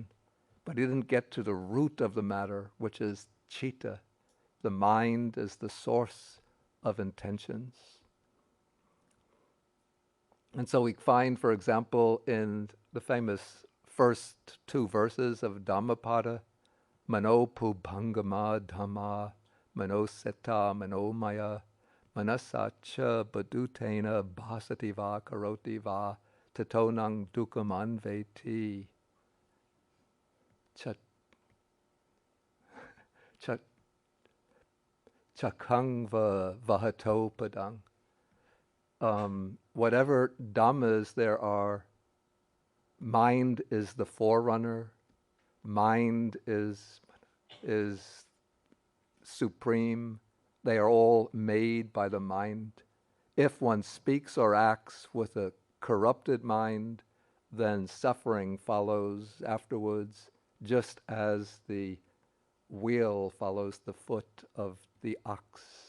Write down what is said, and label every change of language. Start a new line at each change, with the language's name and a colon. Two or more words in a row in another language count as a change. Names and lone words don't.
English: But he didn't get to the root of the matter, which is citta. The mind is the source of intentions. And so we find, for example, in the famous first two verses of Dhammapada,
Pali: Mano Pubhangama Dhamma, Mano Seta Mano Maya, Manasacha Badutena Bhasati Va Karoti Va, Tatonang Dukam Anveti. Chakangva Vahato Padang.
English: Whatever dhammas there are, mind is the forerunner, mind is supreme. They are all made by the mind. If one speaks or acts with a corrupted mind, then suffering follows afterwards, just as the wheel follows the foot of the ox.